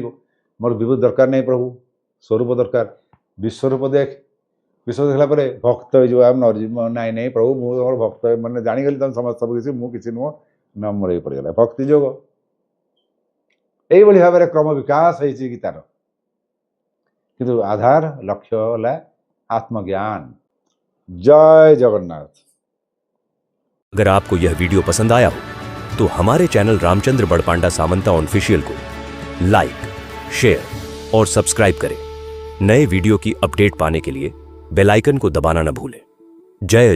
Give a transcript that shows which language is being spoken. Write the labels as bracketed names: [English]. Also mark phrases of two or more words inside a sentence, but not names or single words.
[Odia] ମୋର ବିଭୂତି ଦରକାର ନାହିଁ ପ୍ରଭୁ, ସ୍ୱରୂପ ଦରକାର। ବିଶ୍ୱରୂପ ଦେଖ, ବିଶ୍ୱ ଦେଖିଲା ପରେ ଭକ୍ତ ହେଇଯିବ। ନାଇଁ ନାଇଁ ପ୍ରଭୁ, ମୁଁ ତମର ଭକ୍ତ, ମାନେ ଜାଣିଗଲି ତମେ ସମସ୍ତ ସବୁ କିଛି, ମୁଁ କିଛି ନୁହଁ, ନମ୍ର ହେଇ ପଡ଼ିଗଲା, ଭକ୍ତି ଯୋଗ। এইଭଳି ଭାବରେ କ୍ରମ ବିକାଶ ହେଇଛି ଗୀତାର। କିନ୍ତୁ ଆଧାର ଲକ୍ଷ୍ୟ ହେଲା आत्मज्ञान। [Hindi] जय जगन्नाथ। अगर आपको यह वीडियो पसंद आया हो तो हमारे चैनल रामचंद्र बड़पांडा सामंता ऑफिशियल को लाइक, शेयर और सब्सक्राइब करें। नए वीडियो की अपडेट पाने के लिए बेल आइकन को दबाना न भूलें।